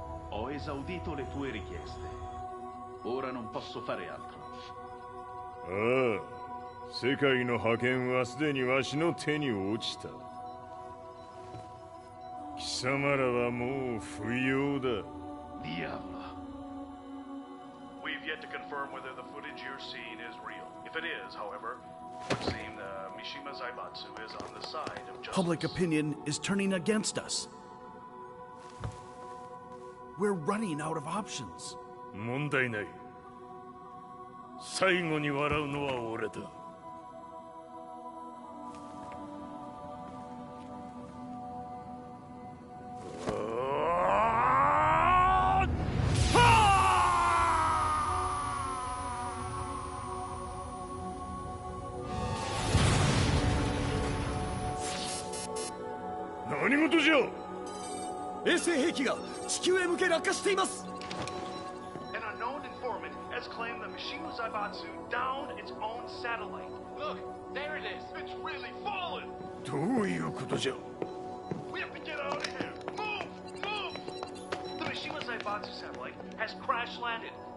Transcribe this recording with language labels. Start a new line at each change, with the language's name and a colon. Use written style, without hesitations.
Italian: Ho esaudito le tue richieste. Ora non posso fare altro.
Japanese: 世界の覇権はすでにわしの手に落ちた。貴様らはもう不要だ。 Diavolo.
English: We've yet to confirm whether the footage you're seeing is real. If it is, however, it would seem the Mishima Zaibatsu is on the side of justice. Public opinion is turning against us. We're running out of options.
Japanese: 問題ない。最後に笑うのは俺だ。何事じゃ。衛星兵器が地球へ向け落下しています。
English: An unknown informant has claimed the Mishima Zaibatsu downed its own satellite. Look, there it is. It's really fallen.
Japanese: どういうことじゃ。
English: We have to get out of here. Move! Move! The Mishima Zaibatsu satellite has crash landed.